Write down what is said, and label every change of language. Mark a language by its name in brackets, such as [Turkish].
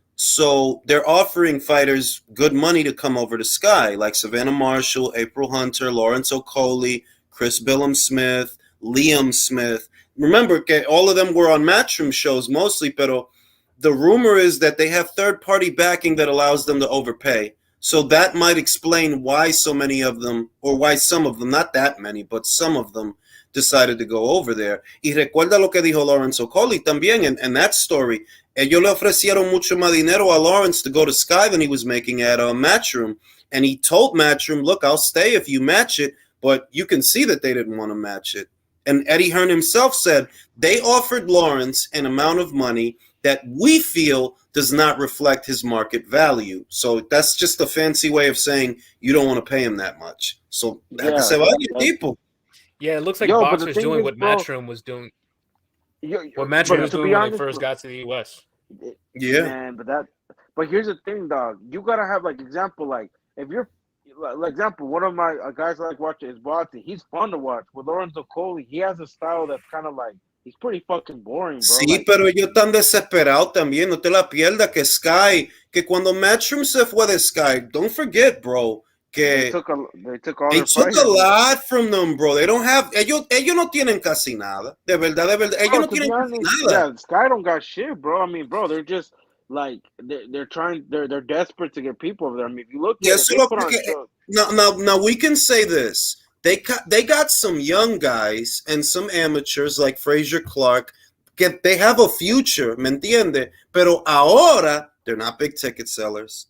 [English] So they're offering fighters good money to come over to Sky, like Savannah Marshall, April Hunter, Lawrence Okoli, Chris Billum-Smith, Liam Smith. Remember, all of them were on Matchroom shows mostly, pero the rumor is that they have third-party backing that allows them to overpay. So that might explain why so many of them, or why some of them, not that many, but some of them decided to go over there. [Spanish] Y recuerda lo que dijo Lawrence Okoli también [English] in that story. [Spanish] Ellos le ofrecieron mucho más dinero a [English] Lawrence to go to Sky than he was making at Matchroom. And he told Matchroom, look, I'll stay if you match it, but you can see that they didn't want to match it. And Eddie Hearn himself said they offered Lawrence an amount of money that we feel does not reflect his market value. So that's just a fancy way of saying you don't want to pay him that much. So people. Yeah, it looks like Boxer's doing what Matchroom was doing. What Matchroom was doing when they first got to the US. Yeah. Man, but here's the thing, dog. You gotta have example, if you're example, one of my guys I like watching is Boxing. He's fun to watch. With Lawrence Okoli, he has a style that's kind of he's pretty fucking boring, bro. [Spanish] Sí, pero ellos están desesperados también. No te la pierdas que Sky, que cuando Matchroom se fue de Sky, [English] don't forget, bro, [Spanish] que [English] they took a lot from them, bro. They don't have, [Spanish] ellos no tienen casi nada. De verdad. Ellos no tienen casi nada. [English] Yeah, Sky don't got shit, bro. I mean, bro, they're just they're trying, they're desperate to get people over there. I mean, if you look at it, now we can say this. They got some young guys and some amateurs like Fraser Clark. They have a future, [Spanish] ¿me entiende? Pero ahora [English] they're not big ticket sellers.